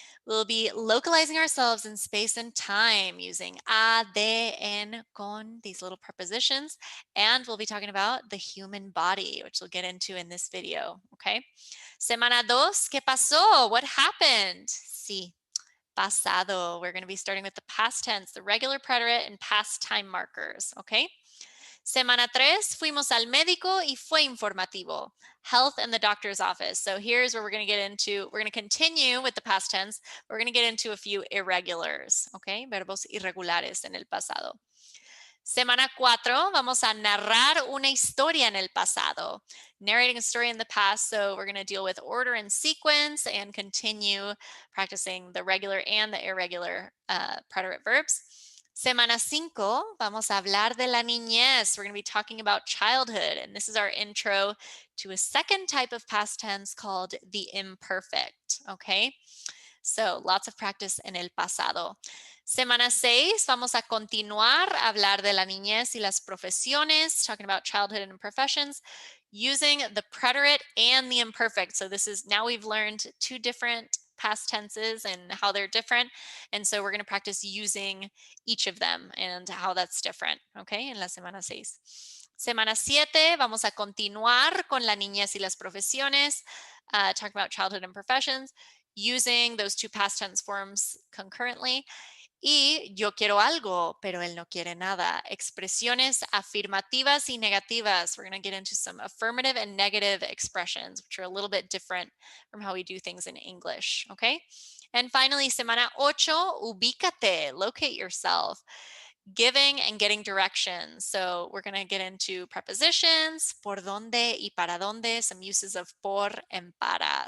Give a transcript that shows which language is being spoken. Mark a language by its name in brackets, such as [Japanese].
[English] We'll be localizing ourselves in space and time using a, de, en, con, these little prepositions, and we'll be talking about the human body, which we'll get into in this video, okay? [Spanish] Semana dos, ¿qué pasó? [English] What happened? [Spanish] Sí, pasado. [English] We're going to be starting with the past tense, the regular preterite and past time markers, okay? [Spanish] Semana 3, fuimos al médico y fue informativo. [English] Health and the doctor's office. So here's where we're going to get into, we're going to continue with the past tense. We're going to get into a few irregulars, okay? [Spanish] Verbos irregulares en el pasado. Semana 4, vamos a narrar una historia en el pasado. [English] Narrating a story in the past, so we're going to deal with order and sequence and continue practicing the regular and the irregular preterite verbs. [Spanish] Semana 5, vamos a hablar de la niñez. [English] We're going to be talking about childhood, and this is our intro to a second type of past tense called the imperfect, okay? So lots of practice [Spanish] en el pasado. Semana 6, vamos a continuar a hablar de la niñez y las profesiones, [English] talking about childhood and professions, using the preterite and the imperfect. So this is, now we've learned two different past tenses and how they're different. And so we're going to practice using each of them and how that's different, okay, [Spanish] en la semana 6. Semana 7, vamos a continuar con la niñez y las profesiones, [English] talking about childhood and professions, using those two past tense forms concurrently. [Spanish] Y yo quiero algo, pero él no quiere nada. Expresiones afirmativas y negativas. [English] We're going to get into some affirmative and negative expressions, which are a little bit different from how we do things in English, okay? And finally, [Spanish] semana 8, ubícate, [English] locate yourself. Giving and getting directions. So we're going to get into prepositions, [Spanish] por dónde y para dónde, [English] some uses of por and para.